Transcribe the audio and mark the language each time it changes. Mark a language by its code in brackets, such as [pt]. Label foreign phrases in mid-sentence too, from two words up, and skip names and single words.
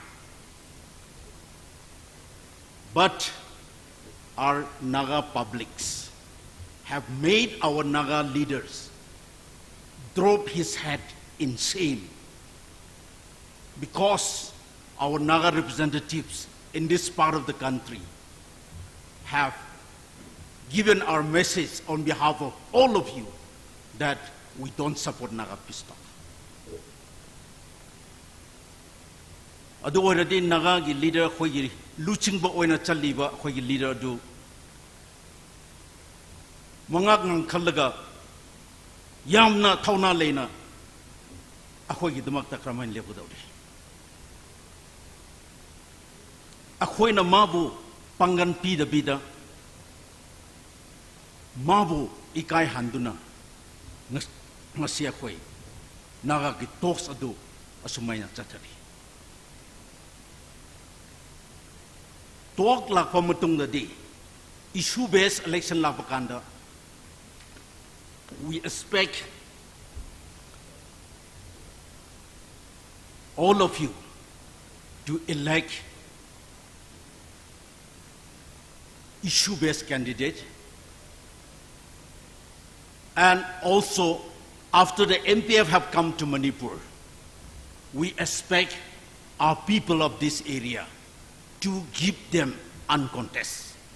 [en] But our Naga publics have made our Naga leaders drop his head in shame because our Naga representatives in this part of the country have given our message on behalf of all of you that we don't support Naga peace talk. [mni] Adu already Naga gi leader khoi luching ba oina chaliba khoi leader du mangak ngang khallaga yamna thauna leina akhoi gi damak ta kramain lebu dawri akhoi na mabu pangan pi da bida mabu ikai handuna ngasi akhoi Naga gi talks adu asumai na chathari talk lakpa matung da di [en] issue based election [mni] lakpa kanda [en] we expect all of you to elect issue based candidate, and also after the MPF have come to Manipur, we expect our people of this area to give them uncontested.